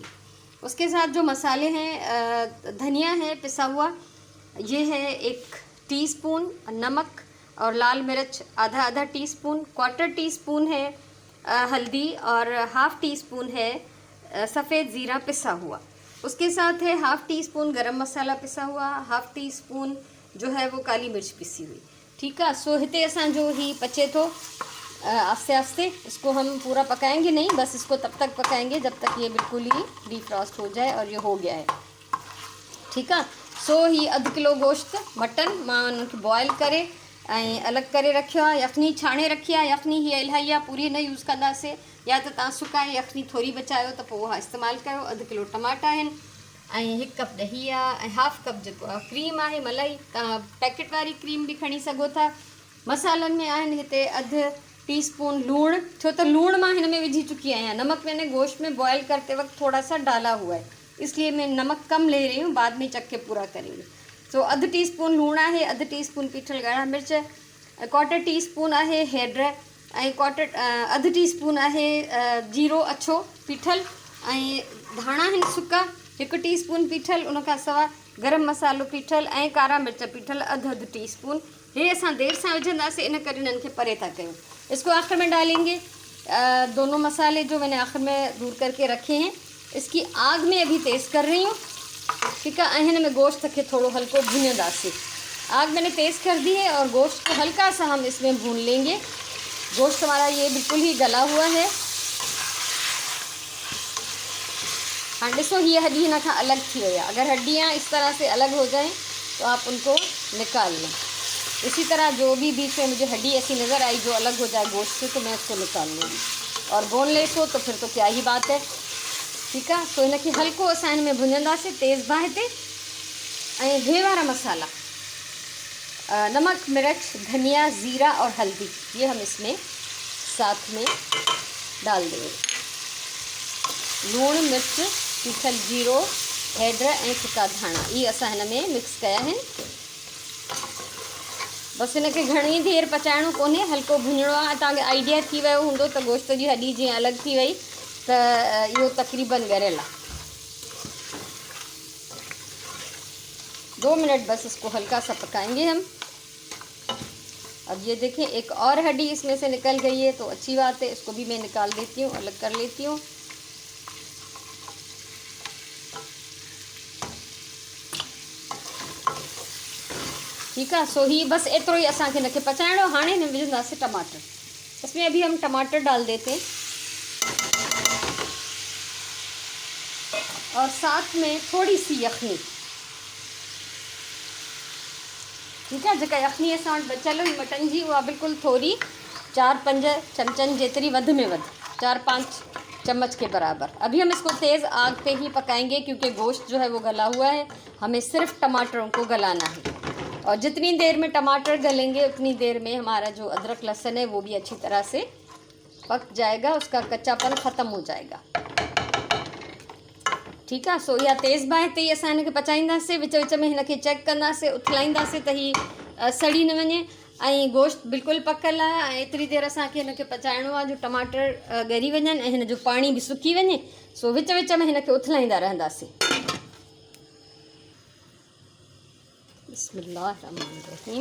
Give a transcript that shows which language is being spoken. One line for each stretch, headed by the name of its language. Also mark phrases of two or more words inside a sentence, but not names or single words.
Hindi: उसके साथ जो मसाले हैं, धनिया है पिसा हुआ, ये है 1 टीस्पून, नमक और लाल मिर्च आधा टीस्पून, 1/4 टीस्पून है हल्दी और हाफ़ टीस्पून है सफ़ेद ज़ीरा पिसा हुआ। उसके साथ है हाफ़ टीस्पून गरम मसाला पिसा हुआ, हाफ़ टीस्पून जो है वो काली मिर्च पिसी हुई। ठीक है।
Sindhi: सो हिते असांजो ही पचे तो आस्ते आस्ते
Hindi: इसको हम पूरा पकाएंगे नहीं, बस इसको तब तक पकाएंगे जब तक ये बिल्कुल ही डीफ्रॉस्ट हो जाए और ये हो गया है। ठीक है।
Sindhi: सो ही अधु किलो गोश्त मटन मां उनखे बॉयल करे ऐं अलॻि करे रखियो आहे। यखनी छाणे रखी आहे, यखनी हीअ इलाही आहे, पूरी न यूज़ कंदासीं। या त तव्हां सुकाए यखनी थोरी बचायो त पोइ उहा इस्तेमालु कयो। अधु किलो टमाटा आहिनि ऐं 1 कप ॾही आहे ऐं हाफ़ कप जेको आहे क्रीम आहे, मलाई। तव्हां पैकेट वारी क्रीम बि खणी सघो था। मसालनि में आहिनि हिते अधु टीस्पून लूणु, छो त लूणु मां हिन में विझी चुकी आहियां।
Hindi: नमक मैंने गोश्त में बॉयल करते वक्त थोड़ा सा डाला हुआ है, इसलिए मैं नमक कम ले रही हूँ, बाद में चख के पूरा करेंगे।
Sindhi: सो अधु टीस्पून लूणु आहे, अधु टीस्पून पीठल ॻाढ़ा मिर्च, 1/4 टीस्पून आहे हेड ऐं अधु टीस्पून आहे जीरो अछो पीठल ऐं धाणा आहिनि सुका 1 टीस्पून पीठल। उनखां सवाइ गरम मसालो पीठल ऐं कारा मिर्च पीठल अधु टीस्पून। ये असां देर सां विझंदासीं, इन करे इन्हनि खे परे था कयूं।
Hindi: इसको आखिर में डालेंगे। दोनों मसाले जो मैंने आखिर में दूर करके रखे हैं, इसकी आग में अभी तेज़ कर रही हूँ। ठीक है।
Sindhi: हिन में गोश्त के थोड़ा हल्को भूनदासीं।
Hindi: आग मैंने तेज़ कर दी है और गोश्त को हल्का सा हम इसमें भून लेंगे। गोश्त हमारा ये बिल्कुल ही गला हुआ है। हाँ
Sindhi: ॾिसो, ये हड्डी हिन खां अलग थी वई है।
Hindi: अगर हड्डियाँ इस तरह से अलग हो जाएं तो आप उनको निकाल लें। इसी तरह जो भी बीच में मुझे हड्डी ऐसी नज़र आई जो अलग हो जाए गोश्त से, तो मैं उसको निकाल लूँगी। और बोनलेस हो तो फिर तो क्या ही बात है। ठीक है।
Sindhi: सो इनखे हल्को असां हिन में भुञंदासीं तेज़ बाहि ते। ऐं हे वारा मसाला,
Hindi: नमक मिर्च धनिया ज़ीरा और हल्दी, ये हम इसमें साथ में डाल देंगे।
Sindhi: लूणु मिर्च पीठल जीरो हेड ऐं सुका धाणा, ये असां हिन में मिक्स कया आहिनि। बसि हिनखे घणी देरि पचाइणो कोन्हे, हल्को भुञणो आहे। तव्हांखे आइडिया थी वियो हूंदो त गोश्त जी हड्डी जीअं अलॻि थी वई तो यो तकरीबन ॻरियल आहे।
Hindi: 2 मिनट बस इसको हल्का सा पकाएंगे हम। अब ये देखें, एक और हड्डी इसमें से निकल गई है, तो अच्छी बात है। इसको भी मैं निकाल देती हूँ, अलग कर लेती हूँ। ठीक है।
Sindhi: सो ही बस एतिरो ही असांखे हिनखे पचाइणो। हाणे हिन में विझंदासीं टमाटर।
Hindi: इसमें अभी हम टमाटर डाल देते हैं और साथ में थोड़ी सी यखनी। ठीक है।
Sindhi: जेका यखनी असां वटि बचियल हुई मटन जी, उहा बिल्कुल थोड़ी 4-5 चमचन जेतरी, वध में वध 4-5
Hindi: चम्मच के बराबर। अभी हम इसको तेज़ आग पे ही पकाएंगे क्योंकि गोश्त जो है वो गला हुआ है। हमें सिर्फ टमाटरों को गलाना है और जितनी देर में टमाटर गलेंगे उतनी देर में हमारा जो अदरक लहसुन है वो भी अच्छी तरह से पक जाएगा, उसका कच्चापन ख़त्म हो जाएगा। ठीक है।
Sindhi: सो इहा तेज़ बाहि ते ही असां हिनखे पचाईंदासीं। विच विच में हिनखे चेक कंदासीं, उथलाईंदासीं त ही सड़ी न वञे। ऐं गोश्त बिल्कुलु पकल आहे ऐं एतिरी देरि असांखे हिनखे पचाइणो आहे जो टमाटर ॻरी वञनि ऐं हिन जो पाणी बि सुकी वञे। सो विच विच में हिनखे उथलाईंदा रहंदासीं। बिस्मिल्लाहिर्रहमानिर्रहीम।